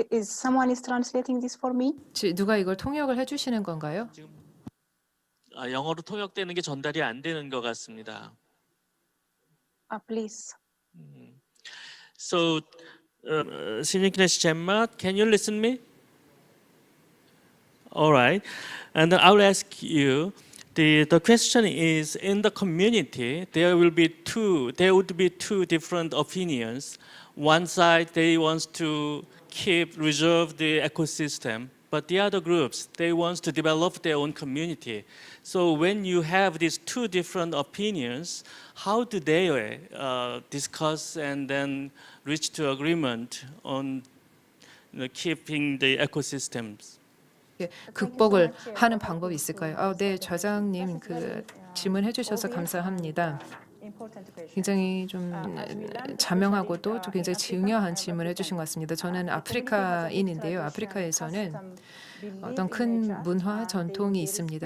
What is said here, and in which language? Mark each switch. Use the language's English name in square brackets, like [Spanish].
[English] Is someone translating this for me? [Korean] 누가 이걸 통역을 해주시는 건가요? 영어로 통역되는 게 전달이 안 되는 것 같습니다. [English] Please. So, Siniknesh Gemma, can you listen me? All right, and I will ask you. The question is, in the community, there would be two different opinions. One side, they want to reserve the ecosystem, but the other groups, they want to develop their own community. So when you have these two different opinions, how do they discuss and then reach to agreement on keeping the ecosystems? [Korean] 극복을 하는 방법이 있을까요? 네, 좌장님 그 질문해 주셔서 감사합니다. [English] important question. [Korean] 굉장히 좀 자명하고도 좀 굉장히 중요한 질문을 해주신 것 같습니다. 저는 아프리카인인데요. 아프리카에서는 어떤 큰 문화 전통이 있습니다.